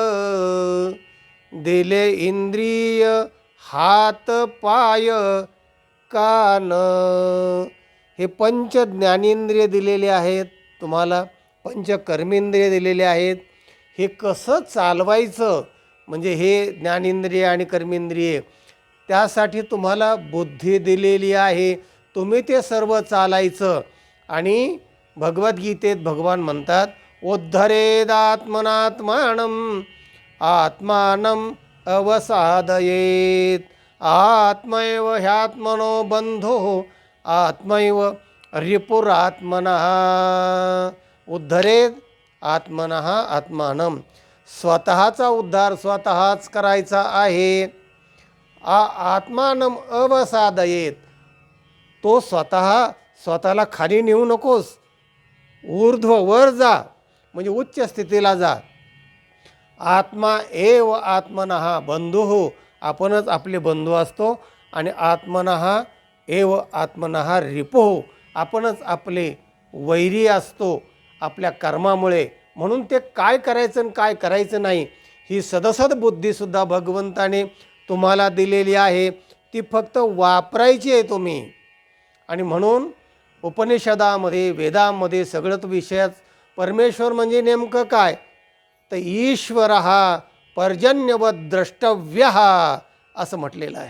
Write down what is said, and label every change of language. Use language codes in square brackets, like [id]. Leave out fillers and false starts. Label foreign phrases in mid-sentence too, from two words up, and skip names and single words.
[mr] दिले इंद्रिय, हात, पाय, कान, हे पंच ज्ञानेंद्रिय दिलेले आहेत तुम्हाला, पंच कर्मेंद्रिय दिलेले आहेत. हे कसं चालवायचं, म्हणजे हे ज्ञानेंद्रिय आणि कर्मेंद्रिय, त्यासाठी तुम्हाला बुद्धी दिलेली आहे. तुम्ही ते सर्व चालायचं. आणि भगवद्गीतेत भगवान म्हणतात [sa] उद्धरेदात्मनात्मानं आत्मानं अवसादयेत. आत्मैव ह्यात्मनो बंधो आत्मैव रिपुरात्मनः. उद्धरेद आत्मनः आत्मानं, [mr] स्वतःचा उद्धार स्वतःच करायचा आहे. [sa] आत्मानं अवसादयेत, [mr] तो स्वतःला खाली नेऊ नकोस, ऊर्ध्व वर जा, म्हणजे उच्च स्थितीला जा. [sa] आत्मा एव आत्मनः बंधुः, [mr] आपणच आपले बंधू असतो. [sa] आणि आत्मनः एव आत्मनः रिपुः, [mr] आपणच आपले वैरी असतो आपल्या कर्मामुळे. म्हणून ते काय करायचं आणि काय करायचं नाही ही सदसद बुद्धीसुद्धा भगवंताने तुम्हाला दिलेली आहे. ती फक्त वापरायची आहे तुम्ही. आणि म्हणून उपनिषदामध्ये, वेदामध्ये सगळंच विषयात परमेश्वर म्हणजे नेमकं काय, तर ईश्वर हा पर्जन्यवत द्रष्टव्य असं म्हटलेलं आहे.